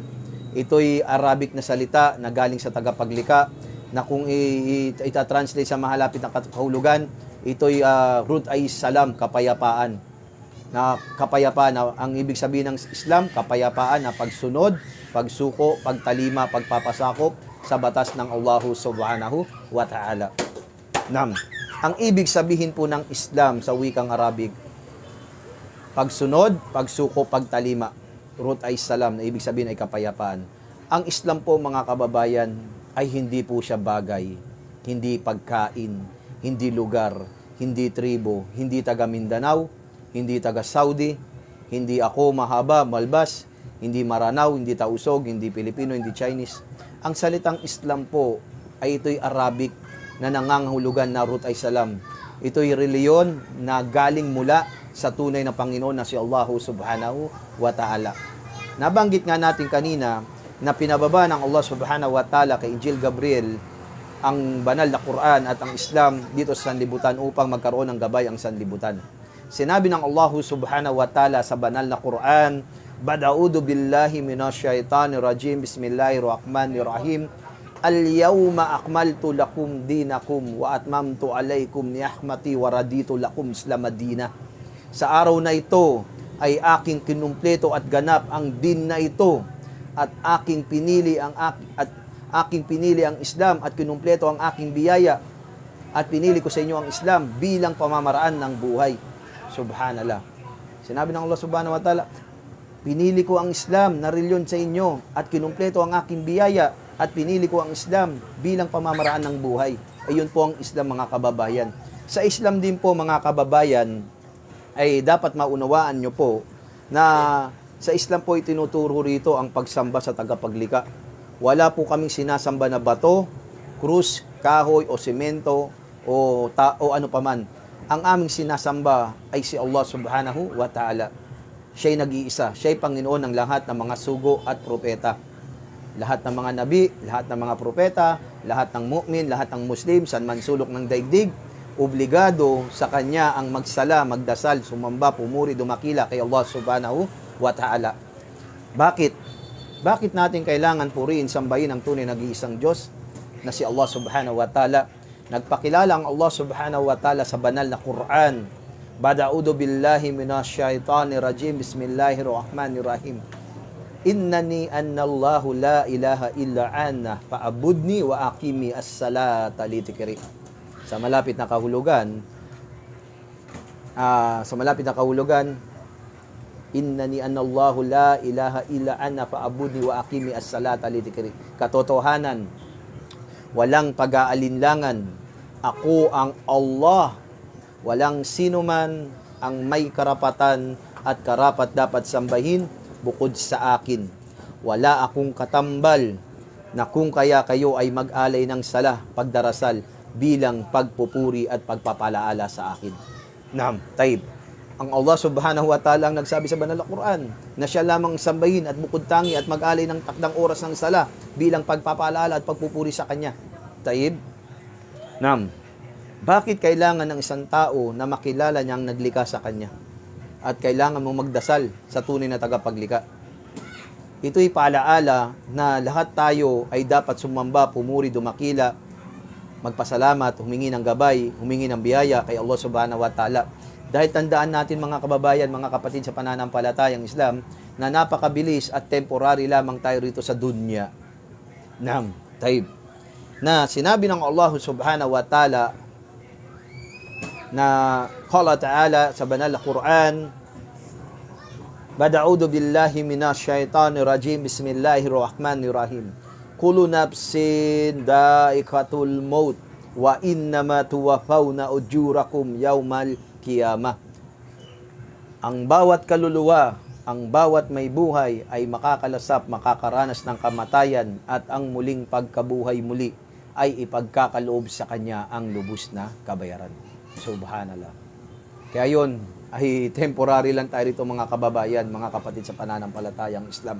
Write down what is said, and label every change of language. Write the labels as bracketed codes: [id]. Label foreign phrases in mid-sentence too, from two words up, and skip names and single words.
[tl] Ito'y Arabic na salita na galing sa tagapaglikha na kung itatranslate sa mahalapit na kahulugan, ito'y root ay salam, kapayapaan. Na kapayapaan, ang ibig sabihin ng Islam, kapayapaan na pagsunod, pagsuko, pagtalima, pagpapasakop sa batas ng Allah [ar] سبحانه وتعالى. [tl] Ang ibig sabihin po ng Islam sa wikang Arabic, pagsunod, pagsuko, pagtalima. Root ay salam, na ibig sabihin ay kapayapaan. Ang Islam po, mga kababayan, ay hindi po siya bagay, hindi pagkain, hindi lugar. hindi tribo, hindi taga Mindanao, hindi taga Saudi, hindi ako mahaba, malbas, hindi Maranao, hindi Tausog, hindi Pilipino, hindi Chinese. Ang salitang Islam po ay ito'y Arabic na nangangahulugan na root ay salam. Ito'y reliyon na galing mula sa tunay na Panginoon na si Allah [ar] سبحانه وتعالى. [tl] Nabanggit nga natin kanina na pinababa ng Allah [ar] سبحانه وتعالى [tl] kay Injil Gabriel ang banal na Quran at ang Islam dito sa sanlibutan upang magkaroon ng gabay ang sanlibutan. Sinabi ng Allah [ar] سبحانه وتعالى [tl] sa banal na Quran, [ar] أعوذ بالله من الشيطان الرجيم بسم الله الرحمن الرحيم اليوم أكملت لكم دينكم وأتممت عليكم نعمتي ورضيت لكم الإسلام دينا. [tl] Sa araw na ito ay aking kinumpleto at ganap ang din na ito at aking pinili ang Islam at kinumpleto ang aking biyaya at pinili ko sa inyo ang Islam bilang pamamaraan ng buhay. Subhanallah. Sinabi ng Allah [ar] سبحانه وتعالى, [tl] pinili ko ang Islam na reliyon sa inyo at kinumpleto ang aking biyaya at pinili ko ang Islam bilang pamamaraan ng buhay. Ayun po ang Islam, mga kababayan. Sa Islam din po, mga kababayan, ay dapat maunawaan nyo po na sa Islam po itinuturo rito ang pagsamba sa tagapaglika. Wala po kaming sinasamba na bato, krus, kahoy o semento o ano paman. Ang aming sinasamba ay si Allah [ar] سبحانه وتعالى. [tl] Siya'y nag-iisa. Siya'y Panginoon ng lahat ng mga sugo at propeta. Lahat ng mga nabi, lahat ng mga propeta, lahat ng mu'min, lahat ng Muslim, saan man sulok ng daigdig, obligado sa kanya ang magsala, magdasal, sumamba, pumuri, dumakila kay Allah [ar] سبحانه وتعالى. [tl] Bakit? Bakit natin kailangan purihin, sambahin ang tunay nag-iisang Diyos na si Allah [ar] سبحانه وتعالى? [tl] Nagpakilala ang Allah [ar] سبحانه وتعالى [tl] sa banal na Quran. [ar] أعوذ بالله من الشيطان الرجيم بسم الله الرحمن الرحيم. إنني أنا الله لا إله إلا أنا فاعبدني وأقم الصلاة لذكري. [tl] Sa malapit na kahulugan, [ar] إنني أنا الله لا إله إلا أنا فاعبدني وأقم الصلاة لذكري. [tl] Katotohanan, walang pag-aalinlangan, ako ang Allah, walang sino man ang may karapatan at karapat dapat sambahin bukod sa akin. Wala akong katambal na kung kaya kayo ay mag-alay ng sala, pagdarasal, bilang pagpupuri at pagpapalaala sa akin. [ar] نعم طيب. [tl] Ang Allah [ar] سبحانه وتعالى [tl] ang nagsabi sa banal na Quran na siya lamang sambahin at bukod tangi at mag-alay ng takdang oras ng sala bilang pagpapalaala at pagpupuri sa kanya. [ar] طيب نعم. [tl] Bakit kailangan ng isang tao na makilala niyang naglikha sa kanya? At kailangan mong magdasal sa tunay na tagapaglika. Ito'y paalaala na lahat tayo ay dapat sumamba, pumuri, dumakila, magpasalamat, humingi ng gabay, humingi ng biyaya kay Allah [ar] سبحانه وتعالى. [tl] Dahil tandaan natin, mga kababayan, mga kapatid sa pananampalatayang Islam, na napakabilis at temporary lamang tayo rito sa dunya. [ar] نعم طيب. [tl] Na sinabi ng Allah [ar] سبحانه وتعالى [tl] na [ar] قال تعالى [tl] sa banal na Quran, [ar] أعوذ بالله من الشيطان الرجيم بسم الله الرحمن الرحيم. كل نفس ذائقة الموت وإنما توفون أجوركم يوم القيامة. [tl] Ang bawat kaluluwa, ang bawat may buhay ay makakalasap, makakaranas ng kamatayan at ang muling pagkabuhay muli ay ipagkakaloob sa kanya ang lubos na kabayaran. Subhanallah. Kaya yun, ay temporary lang tayo rito, mga kababayan, mga kapatid sa pananampalatayang Islam.